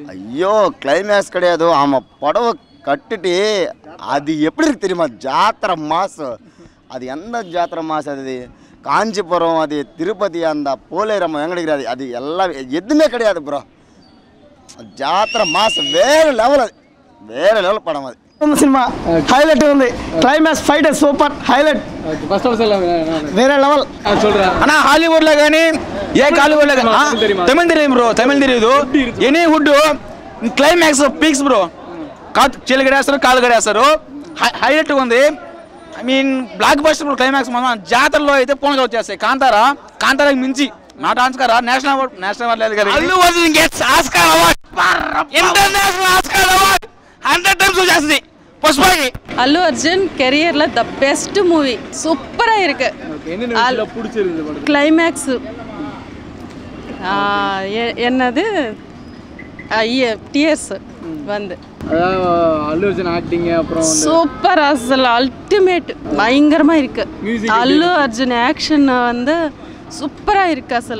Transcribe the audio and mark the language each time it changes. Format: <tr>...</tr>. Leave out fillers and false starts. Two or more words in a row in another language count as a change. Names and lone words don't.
<ta>ஐயோ கிளைமேக்ஸ் கிடையாது ஆமாம் புடவை கட்டுட்டு அது எப்படி இருக்கு தெரியுமா ஜாத்திரை மாதம் அது எந்த ஜாத்திரை மாதம் அது காஞ்சிபுரம் அது திருப்பதி அந்த போலேரம்ம எங்கே கிடையாது அது எல்லாம் எதுவுமே கிடையாது ப்ரோ ஜாத்திரை மாதம் வேறு லெவல் படம் அது</ta> <te>సినిమా హైలైట్ ఉంది</te> <en>climax fight super highlight first half</en> <ta>எல்லாம்</ta> <te>వేరే లెవెల్</te> <ta>சொல்றேன்.</ta> <te>అన్నా హాలీవుడ్లో కానీ ఏ కాలీవుడ్లో కానీ తమిళ తెలియదు బ్రో తమిళ తెలియదు</te> <en>any wood climax peaks</en> <te>బ్రో చెల్లి గడేస్తారు కాలు గడేస్తారు హైలైట్గా ఉంది</te> <en>I mean blockbuster climax</en> <te>మనం జాతరలో అయితే పూనగా వచ్చేస్తాయి కాంతారాకి మించి</te> <en>not Oscar national award</en> <te>లేదు కదా అల్లు అర్జున్</te> <en>gets Oscar award international Oscar award 100 times</en> <te>వచ్చేస్తుంది పుష్పకి</te> <ta>அல்லு அர்ஜுன் கெரியர்ல</ta> <en>the best movie</en> <ta>சூப்பரா இருக்கு என்ன விஷயம் பிடிச்சிருக்கு படம்? கிளைமேக்ஸ் என்னது டியர்ஸ் வந்து அல்லு அர்ஜுன் ஆக்டிங் அப்புறம் சூப்பர் அசல் அல்டிமேட் பயங்கரமா இருக்கு அல்லு அர்ஜுன் ஆக்ஷன் வந்து சூப்பரா இருக்கு அசல்</ta>